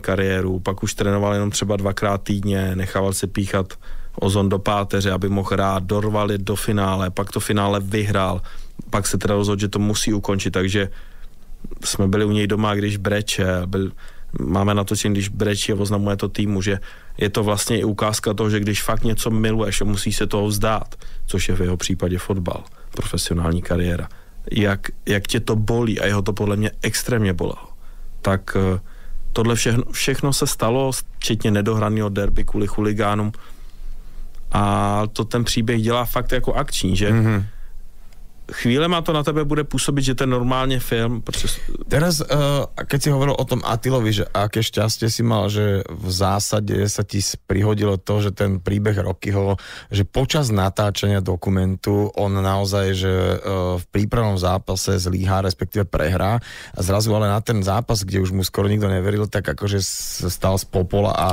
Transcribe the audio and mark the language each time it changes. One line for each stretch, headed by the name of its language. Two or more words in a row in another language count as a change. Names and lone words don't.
Czech: kariéru, pak už trénoval jenom třeba 2x týdně, nechával se píchat ozon do páteře, aby mohl hrát, dorval do finále, pak to finále vyhrál, pak se teda rozhodl, že to musí ukončit, takže jsme byli u něj doma, když breče, máme natočení, když brečí a oznamuje to týmu, že je to vlastně i ukázka toho, že když fakt něco miluješ a musí se toho vzdát, což je v jeho případě fotbal, profesionální kariéra, jak tě to bolí a jeho to podle mě extrémně bolelo. Tak tohle všechno se stalo, včetně nedohraného derby kvůli chuligánům a to ten příběh dělá fakt jako akční, že chvílema to na tebe bude působit, že to je normálně film. Protože...
Slovak: Teraz, keď si hovoril o tom Attilovi, že aké šťastie si mal, že v zásade sa ti prihodilo to, že ten príbeh Rockyho, že počas natáčania dokumentu on naozaj, že v prípravnom zápase zlíha, respektíve prehrá a zrazu ale na ten zápas, kde už mu skoro nikto neveril, tak akože stal z popola a